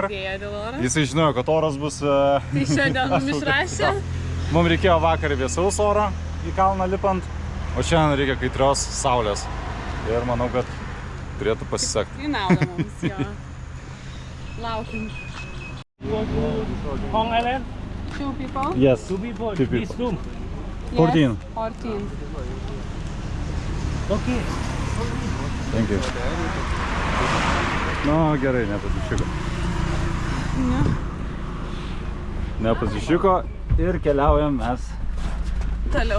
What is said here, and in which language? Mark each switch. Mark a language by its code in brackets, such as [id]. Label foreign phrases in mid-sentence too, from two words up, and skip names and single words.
[lt] Padėjo dėl oro. Jisai žinojo, kad oras bus... Tai šiandien mums išrašė. Mums reikėjo vakar vėsaus oro į kalną lipant, o šiandien reikia kaitrios saulės. Ir manau, kad turėtų pasisekti. Į naudą mums, jo. Laukim. [en] Hong Island? 2 people? Yes. 2 people. 2 people. This room. 14. 14. Okay. Thank you. [lt] Nu, gerai, nepasišiko. Ne. Nepasišiko ir keliaujam mes Toliau.